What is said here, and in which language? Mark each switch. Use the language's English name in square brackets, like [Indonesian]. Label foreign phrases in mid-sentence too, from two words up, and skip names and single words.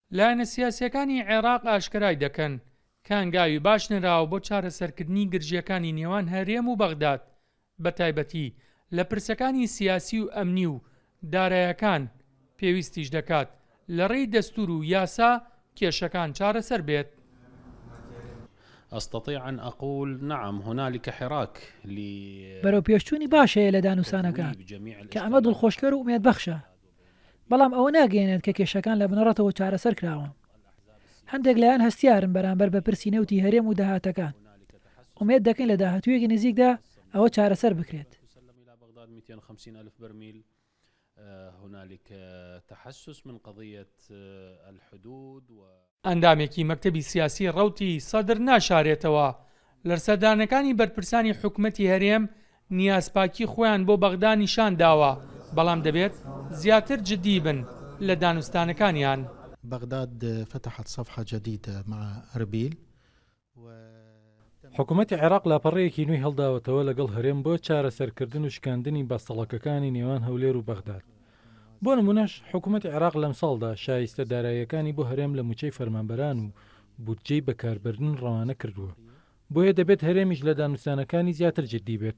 [Central Kurdish] لایەنە سیاسیەکانی عێراق ئاشکرای دەکەن کانگاوی باش نراوە بۆ چارەسەرکردنی گرژیەکانی نێوان هەرێم و بەغداد بە تایبەتی لە پرسەکانی سیاسی و ئەمنی و داراییەکان پێویستیش دەکات لە ڕێی دەستور و یاسا کێشەکان چارەسەر بێت. [Arabic] أستطيع أن أقول نعم هنالك حراك [Central Kurdish] بەرەو پێشچوونی باشەیە لە دانووسانەکان کە ئەمە دڵخۆشکەر و ئومێدبەخشە، بەڵام ئەوە ناگەێنێت کە کێشەکان لە بنەڕەتەوە چارەسەر کراوە. هەندێک لایەن هەستیارن بەرامبەر بە پرسی نەوتی هەرێم و داهاتەکان. ئومێد دەکەین لە داهاتوویەکی نزیکدا ئەوە چارەسەر بکرێت. [Arabic] هنالك تحسس من قضية الحدود [Central Kurdish] ئەندامێکی مەکتەبی سیاسی ڕەوتی سەدر ناشارێتەوە لەرسەردانەکانی بەرپرسانی حکومەتی هەرێم نیازپاکی خۆیان بۆ بەغدا نیشان داوە، بەڵام دەبێت زیاتر جدی بن لە دانوستانەکانیان. [Arabic] بغداد فتحت صفحة جديدة مع أربيل. [Central Kurdish] حکوومەتی عێراق لاپەڕەیەکی نوێی هەڵداوەتەوە لەگەڵ هەرێم بۆ چارەسەرکردن و شکاندنی بەستەڵەکەکانی نێوان هەولێر و بەغداد. بۆ نمونەش حکوومەتی عێراق لەم ساڵدا شایستە داراییەکانی بۆ هەرێم لە موچەی فەرمانبەران و بودجەی بەکاربردن ڕەوانە کردووە، بۆیە دەبێت هەرێمیش لە دانووسانەکانی زیاتر جددی بێت.